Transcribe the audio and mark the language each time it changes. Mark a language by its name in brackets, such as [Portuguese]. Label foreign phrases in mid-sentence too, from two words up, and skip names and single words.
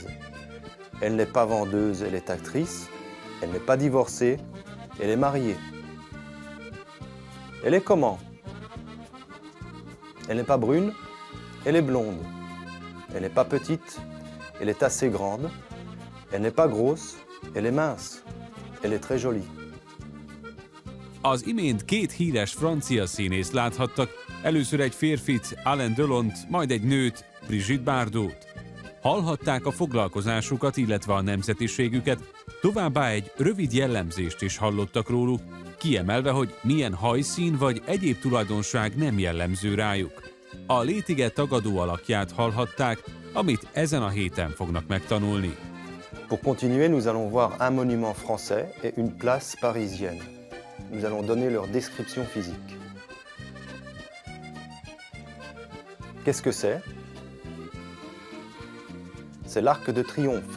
[French] Elle n'est pas vendeuse, elle est actrice. Elle n'est pas divorcée, elle est mariée. Elle est comment? Elle n'est pas brune, elle est blonde. Elle n'est pas petite, elle est assez grande. Elle n'est pas grosse, elle est mince. Elle est très jolie. [Hungarian] Az imént két híres francia színészt láthattak, először egy férfit, Alain Delont, majd egy nőt, Brigitte Bardot. Hallhatták a foglalkozásukat, illetve a nemzetiségüket, továbbá egy rövid jellemzést is hallottak róluk, kiemelve, hogy milyen hajszín vagy egyéb tulajdonság nem jellemző rájuk. A létige tagadó alakját hallhatták, amit ezen a héten fognak megtanulni. [French] Pour continuer, nous allons voir un monument français et une place parisienne. Nous allons donner leur description physique. Qu'est-ce que c'est? C'est l'Arc de Triomphe.